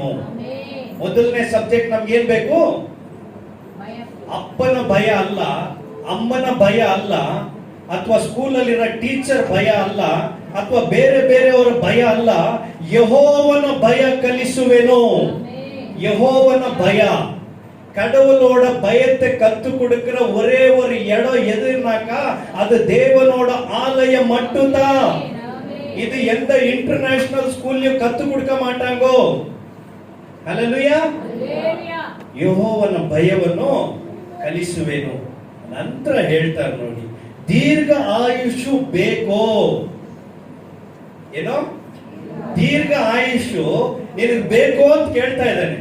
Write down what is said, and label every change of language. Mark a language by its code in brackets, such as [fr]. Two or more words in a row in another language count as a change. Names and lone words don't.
[kn] ಮೊದಲನೇ ಸಬ್ಜೆಕ್ಟ್ ನಮ್ಗೆ ಏನ್ ಬೇಕು? ಅಪ್ಪನ ಭಯ ಅಲ್ಲ, ಅಮ್ಮನ ಭಯ ಅಲ್ಲ, ಅಥವಾ ಸ್ಕೂಲಲ್ಲಿರೋ ಟೀಚರ್ ಭಯ ಅಲ್ಲ, ಅಥವಾ ಬೇರೆ ಬೇರೆಯವರ ಭಯ ಅಲ್ಲ. ಯೆಹೋವನ ಭಯ ಕಲಿಸುವೆನು. ಯೆಹೋವನ ಭಯ. [ta] கடவுளோட பயத்தை கத்து கொடுக்கிற ஒரே ஒரு இடம் எதுனாக்கா அது தேவனோட ஆலயம் மட்டும்தான். இது எந்த [en] international school [ta] கத்து கொடுக்க மாட்டாங்கோ. [kn] ಹಲ್ಲೆಲೂಯಾ. ಯೆಹೋವನ ಭಯವನ್ನು ಕಲಿಸುವೆನು ನಂತರ ಹೇಳ್ತಾರೆ ನೋಡಿ, ದೀರ್ಘ ಆಯುಷು ಬೇಕೋ? ಏನೋ ದೀರ್ಘ ಆಯುಷು ನಿನಗೆ ಬೇಕೋ ಅಂತ ಕೇಳ್ತಾ ಇದ್ದಾನೆ.